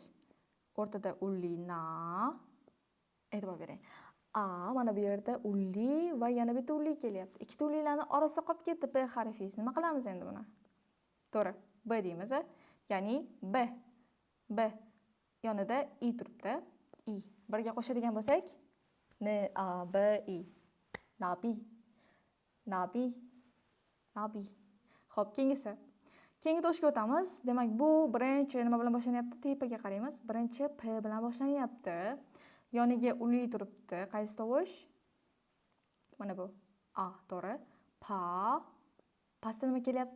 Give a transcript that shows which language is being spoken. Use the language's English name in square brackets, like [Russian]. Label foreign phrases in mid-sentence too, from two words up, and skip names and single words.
[Uzbek] O'rtada unli na. E'tibor bering. A mana bu yerda unli va yana bitta unli kelyapti. Ikkita unlilarning orasida qolib ketdi p harfi. Nima qilamiz endi buni? To'g'ri. B deymiz. Ya'ni B yonida i turibdi. I. Birga qo'shadigan bo'lsak, n a b i. Nabi. Xo'p, keyingisi. Keyingi tovushga o'tamiz. Demak, bu birinchi nima bilan boshlanyapti? Tepaga qaraymiz. Birinchi p bilan boshlanyapti. Yoniga unli turibdi. Qaysi tovush? Mana bu. A, to'g'ri. Pastda nima kelyapti?